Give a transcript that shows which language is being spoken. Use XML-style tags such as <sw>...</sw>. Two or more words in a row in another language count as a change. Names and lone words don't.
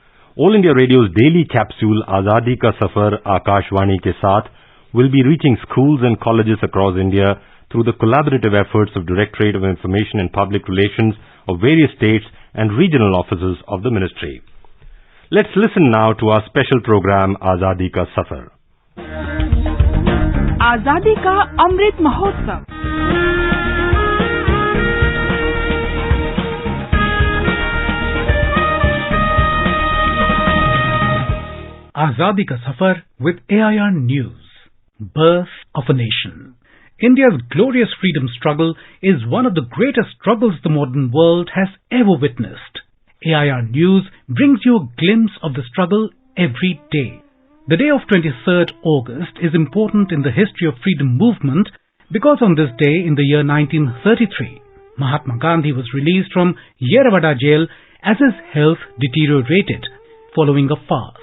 <en>All India Radio's daily capsule Azadi Ka Safar Akashvani ke Saath will be reaching schools and colleges across India through the collaborative efforts of Directorate of Information and Public Relations of various states and regional offices of the ministry. Let's listen now to our special program Azadi Ka Safar. Azadi Ka Amrit Mahotsav. Azadi Ka Safar with AIR News. Birth of a Nation. India's glorious freedom struggle is one of the greatest struggles the modern world has ever witnessed. AIR News brings you a glimpse of the struggle every day. The day of 23rd August is important in the history of freedom movement because on this day in the year 1933, Mahatma Gandhi was released from Yerwada jail as his health deteriorated following a fast.</en>